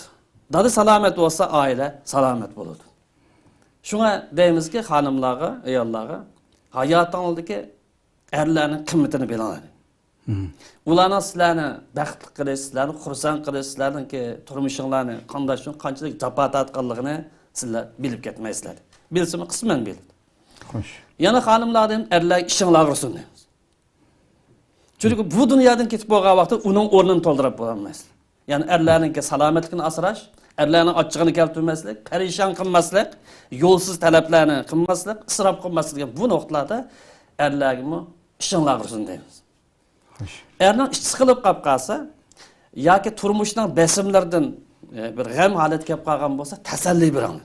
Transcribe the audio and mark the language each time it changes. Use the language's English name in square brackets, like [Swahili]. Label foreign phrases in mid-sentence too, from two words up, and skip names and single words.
[Uzbek] Dadı salomat bo'lsa, oila salomat bo'ladi. Shunga deymizki, xonimlarga, ayollarga hayotingdagi erlarning qimmatini bilinglar. Ularning sizlarni baxtli qilish, sizlarni xursand qilish, sizlarningki turmushinglarni qanday qanchalik jafo tortganligini sizlar bilib ketmaysizlar. Bilsimi qisman biladi. Xo'sh. Yana xonimlardan erlar ishinglar ursin deymiz. Çünkü bu dünyadan ketib bo'lgan vaqtda uning o'rnini to'ldirib bo'lmaysiz. Ya'ni erlarning salomatligini asrash, erlarning ochchig'ini keltirmaslik, parishon qilmaslik, yo'lsiz talablarni qilmaslik, isrof qilmaslik degan bu nuqtalarda erlarga ishinglar ursin deymiz. Xo'sh. Erning ish qilib qolib qolsa yoki turmushning besimlaridan bir g'am holat kelib qolgan bo'lsa, tasalli bering.